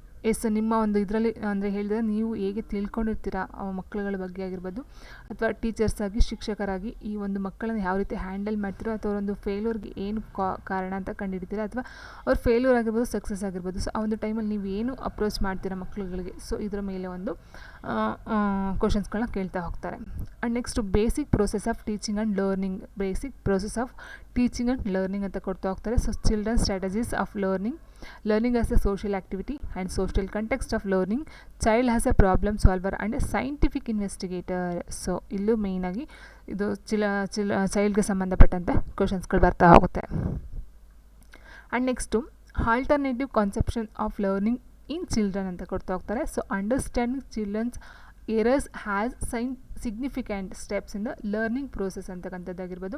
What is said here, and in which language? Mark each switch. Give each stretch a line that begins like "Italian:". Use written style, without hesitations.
Kannada: S ನಿಮ್ಮ ಒಂದು ಇದರಲ್ಲಿ ಅಂದರೆ ಹೇಳಿದರೆ ನೀವು ಹೇಗೆ ತಿಳ್ಕೊಂಡಿರ್ತೀರಾ ಮಕ್ಕಳುಗಳ ಬಗ್ಗೆ ಆಗಿರ್ಬೋದು ಅಥವಾ ಟೀಚರ್ಸ್ ಆಗಿ ಶಿಕ್ಷಕರಾಗಿ ಈ ಒಂದು ಮಕ್ಕಳನ್ನು ಯಾವ ರೀತಿ ಹ್ಯಾಂಡಲ್ ಮಾಡ್ತೀರೋ ಅಥವಾ ಒಂದು ಫೇಲ್ಯೂರ್ಗೆ ಏನು ಕಾರಣ ಅಂತ ಕಂಡುಹಿಡಿತೀರಾ ಅಥವಾ ಅವ್ರು ಫೇಲ್ಯೂರ್ ಆಗಿರ್ಬೋದು ಸಕ್ಸಸ್ ಆಗಿರ್ಬೋದು. ಸೊ ಆ ಒಂದು ಟೈಮಲ್ಲಿ ನೀವು ಏನು ಅಪ್ರೋಚ್ ಮಾಡ್ತೀರಾ ಮಕ್ಕಳುಗಳಿಗೆ, ಸೊ ಇದರ ಮೇಲೆ ಒಂದು ಕ್ವಶನ್ಸ್ಗಳನ್ನ ಕೇಳ್ತಾ ಹೋಗ್ತಾರೆ.
English: and next basic process of teaching and learning, basic process of teaching and learning
Kannada: ಅಂತ ಕೊಡ್ತಾ ಹೋಗ್ತಾರೆ.
English: So children strategies of learning as a social activity and social context of learning, child as a problem solver and a scientific investigator.
Kannada: So ಇಲ್ಲೂ ಮೇಯ್ನಾಗಿ ಇದು ಚೈಲ್ಡ್ಗೆ ಸಂಬಂಧಪಟ್ಟಂತೆ ಕ್ವಶನ್ಸ್ಗಳು ಬರ್ತಾ ಹೋಗುತ್ತೆ.
English: and next alternative conception of learning in children
Kannada: ಅಂತ ಕೊಡ್ತಾ ಹೋಗ್ತಾರೆ.
English: so understanding children's errors has significant steps in the learning process
Kannada: ಅಂತಕ್ಕಂಥದ್ದಾಗಿರ್ಬೋದು.